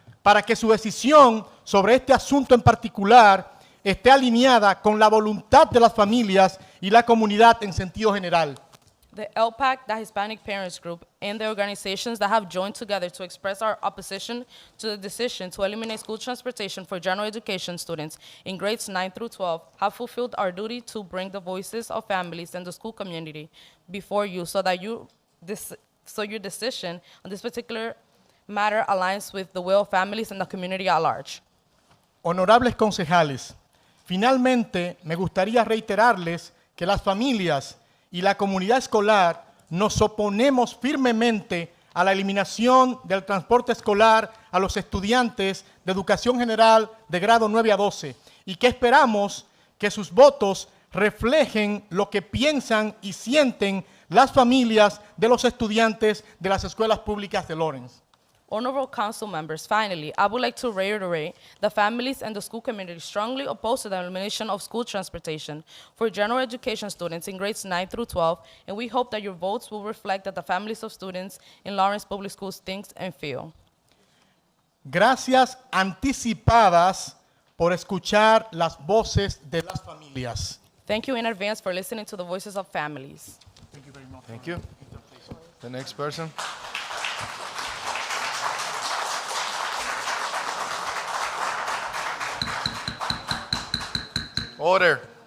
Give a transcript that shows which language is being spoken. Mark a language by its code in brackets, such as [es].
[es] para que su decisión sobre este asunto en particular esté alineada con la voluntad de las familias y la comunidad en sentido general. [en] The LPAC, the Hispanic Parents Group, and the organizations that have joined together to express our opposition to the decision to eliminate school transportation for general education students in grades 9 through 12 have fulfilled our duty to bring the voices of families and the school community before you so that your decision on this particular matter aligns with the will of families and the community at large. [es] Honorables concejales, finalmente me gustaría reiterarles que las familias y la comunidad escolar nos oponemos firmemente a la eliminación del transporte escolar a los estudiantes de educación general de grado 9 a 12 y que esperamos que sus votos reflejen lo que piensan y sienten las familias de los estudiantes de las escuelas públicas de Lawrence. [en] Honorable council members, finally, I would like to reiterate the families and the school community strongly oppose to the elimination of school transportation for general education students in grades 9 through 12, and we hope that your votes will reflect that the families of students in Lawrence Public Schools think and feel. [es] Gracias anticipadas por escuchar las voces de las familias. [en] Thank you in advance for listening to the voices of families. Thank you very much. Thank you. The next person. Order.